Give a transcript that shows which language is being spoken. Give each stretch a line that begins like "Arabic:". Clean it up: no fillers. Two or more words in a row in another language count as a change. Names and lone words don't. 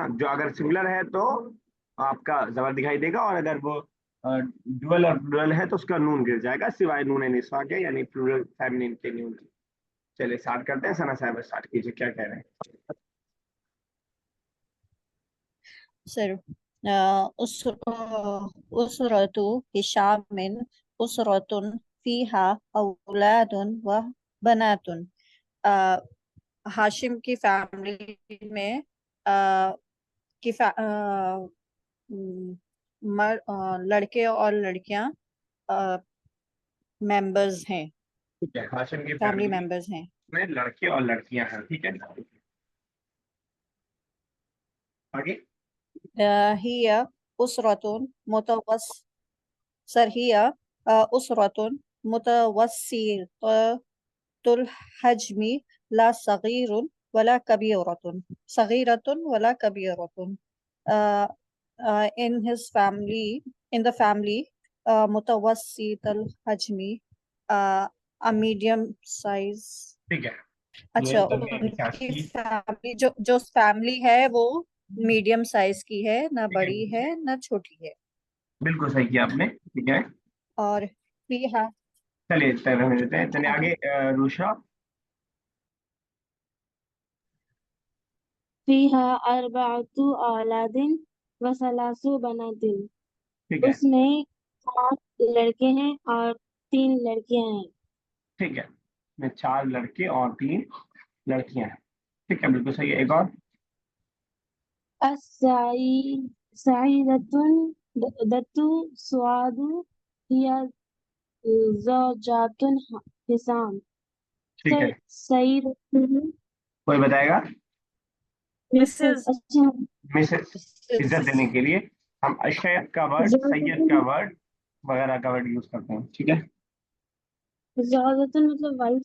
Hindi: जो अगर सिंगुलर है तो आपका जबर दिखाई देगा, और अगर वो डुअल और प्लूरल है तो उसका नून गिर जाएगा, सिवाय
Arabic: نون النسوة
Hindi: के, यानी
English: plural feminine
Hindi: के नून की। चलिए स्टार्ट करते हैं, सना साहब स्टार्ट कीजिए, क्या कह रहे हैं?
Arabic: سر أسرة هشام أسرة فيها أولاد وبنات.
Hindi: अ, हाशिम की फैमिली में अ, की लड़के और लड़कियां मेंबर्स हैं, ठीक है, हाशिम की फैमिली फैमिली मेंबर्स हैं। में लड़के और लड़कियां हैं, ठीक है। आगे।
Arabic: هي أسرة متوس سر هي أسرة متوسطة الحجم لا صغير ولا كبيرة صغيرة ولا كبيرة.
English: In his family, in the family,
Arabic: متوسطة الحجم,
English: a medium size।
Hindi: ठीक है, ये अच्छा, दरमियानी साइज उनकी की। फैमिली जो जो फैमिली है वो
English: medium size
Hindi: की है, ना ठीक है, बड़ी है ना छोटी है। बिल्कुल सही किया आपने, ठीक है। और फीहा चलिए तय होने देते हैं, चलिए आगे आगे। रूशा।
Arabic: فيها أربعة أولاد وثلاث بنات.
Hindi: ठीक है, उसमें 4 लड़के हैं और 3 लड़कियां हैं। ठीक है, में 4 लड़के और 3 लड़कियां हैं, ठीक है, बिल्कुल सही है। एक और।
Arabic: الساي سيدة دة صاد هي زوجة هشام.
Hindi: ठीक है, सईदतुन कोई बताएगा? मिसेस। मिसेस अच्छा, मिसेस, इज्जत देने के लिए हम अशयद का वर्ड, सैयद का ज़ौजातुन वर्ड वगैरह का वर्ड यूज करते हैं, ठीक है। ज़ौजातुन मतलब वाइफ।